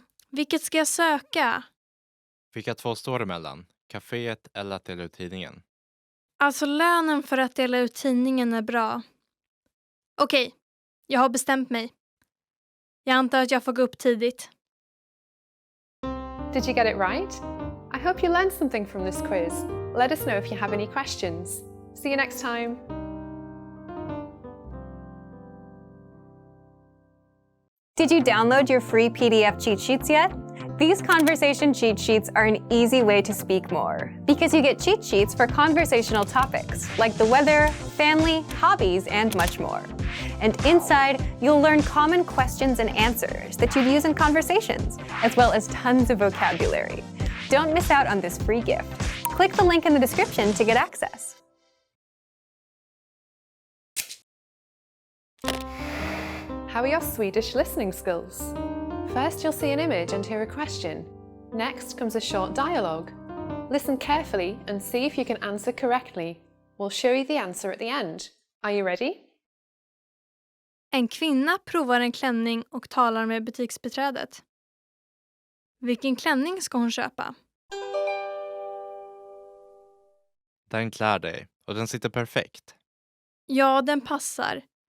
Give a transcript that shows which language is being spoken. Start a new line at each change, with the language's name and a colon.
Swedish: Vilket ska jag söka? Vilka 2 står emellan? Caféet eller att dela ut tidningen? Alltså lönen för att dela ut tidningen är bra. Okej, jag har bestämt mig. Jag antar att jag får gå upp tidigt.
English: Did you get it right? I hope you learned something from this quiz. Let us know if you have any questions. See you next time. Did you download your free PDF cheat sheets yet? These conversation cheat sheets are an easy way to speak more because you get cheat sheets for conversational topics like the weather, family, hobbies, and much more. And inside, you'll learn common questions and answers that you'd use in conversations, as well as tons of vocabulary. Don't miss out on this free gift. Click the link in the description to get access. How are your Swedish listening skills? First, you'll see an image and hear a question. Next comes a short dialogue. Listen carefully and see if you can answer correctly. We'll show you the answer at the end. Are you ready?
Swedish: En kvinna provar en klänning och talar med butiksbiträdet. Vilken klänning ska hon köpa? Den klär dig och den sitter perfekt. Ja, den passar.